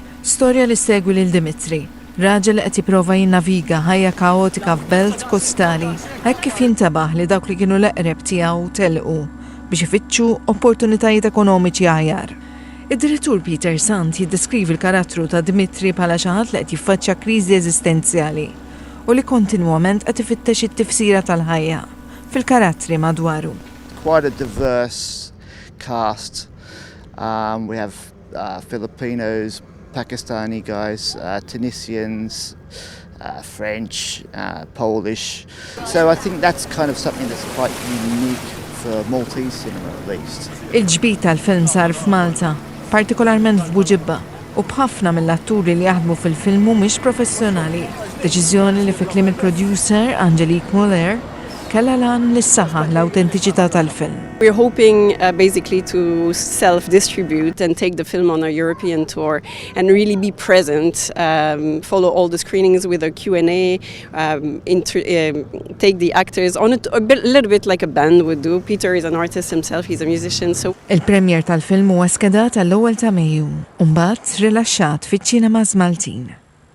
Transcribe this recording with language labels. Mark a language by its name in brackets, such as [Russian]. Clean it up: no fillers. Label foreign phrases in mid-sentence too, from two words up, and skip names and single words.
[Maltese] Storja li segwi lil Dimitri, raġel li qed jipprova jinnaviga ħajja kaotika f'belt kostali, hekk kif jintabaħ li dawk li kienu l-eqreb tiegħu telqu biex ifittxu opportunitajiet ekonomiċi aħjar. Id-direttur Peter Sant jiddeskrivi l-karattru ta' Dimitri bħala xi ħadd li qed jiffaċċja kriżi eżistenzjali u li kontinwament qed ifittex it-tifsira tal-ħajja fil-karattri madwaru. [English] Quite a diverse cast. We have Filipinos, Pakistani guys, Tunisians, French, Polish. So I think that's kind of something that's quite unique for Maltese cinema at least. [Maltese] Il-ġbit tal-film sar f'Malta, partikolarment f'Buġibba, u b'ħafna mill-atturi li jaħdmu fil-film mhumiex professjonali. Deċiżjoni li fi kliem il-producer Angelique Muller kellha lan li ssaħħaħ l-awtentiċità tal-film. [English] We're hoping basically to self-distribute and take the film on a European tour and really be present, follow all the screenings with a Q&A, take the actors on it a little bit like a band would do. Peter is an artist himself, he's a musician. So [Maltese] Il-premjer tal-film huwa skedat għall-ewwel ta' Mejju, u mbagħad rilaxxat fiċ-ċinemas Maltin.